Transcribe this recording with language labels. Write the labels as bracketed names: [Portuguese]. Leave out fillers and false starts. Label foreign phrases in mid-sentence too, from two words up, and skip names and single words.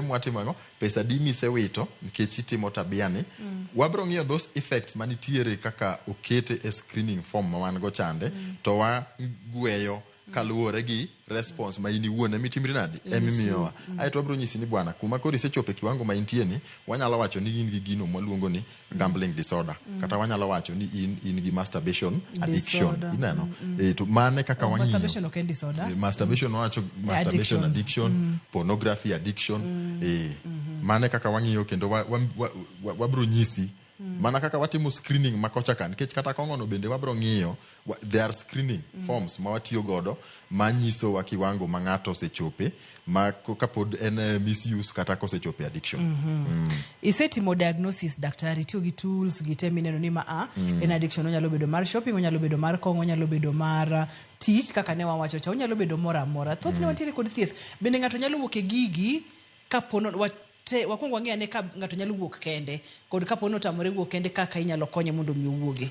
[Luo (Kenya and Tanzania)] mwatimo pesa di misewito nikech itimo tabia ni wabro ng'iyo [English] those effects [Luo (Kenya and Tanzania)] manitiere kaka okete e [English] screening form [Luo (Kenya and Tanzania)] ma wan go chande to wa gweyo kaluwore gi response ma ini wuone mitimri nadi emimiyowa aito wabro nyisi ni bwana kuma koro isechope kiwango ma intie ni wanyalo wacho ni in gi gino mwaluongo ni [English] gambling disorder [Luo (Kenya and Tanzania)] kata wanyalo wacho ni in gi [English] masturbation addiction [Luo (Kenya and Tanzania)] ineno to mane kaka wang'iyo masturbation ok en disorder masturbation wacho [English] masturbation addiction pornography addiction [Luo (Kenya and Tanzania)] mane kaka wang'iyo kendo wabro nyisi mana kaka watimo screening makocha kan nikech kata kongono bende wabro ng'iyo [English] there are screening forms [Luo (Kenya and Tanzania)] ma watiyo godo manyiso wa kiwango ma ng'ato osechope ma kapod en misuse kata kosechope addiction isetimo diagnosis daktari tiyo gi tools gitemi neno ni en addiction onyalo bedo mar shopping onyalo bedo mar kongo onyalo bedo mar tich kaka ne wawacho cha onyalo bedo mora mora thothne wantiere kod thieth bende ng'ato nyalo wuok e gigi kapono wakwongo wang'eyo ne ka ng'ato nyalo wuok kende kod kapo no tamore wuok kende kaka inyalo konye mondo mi owuoge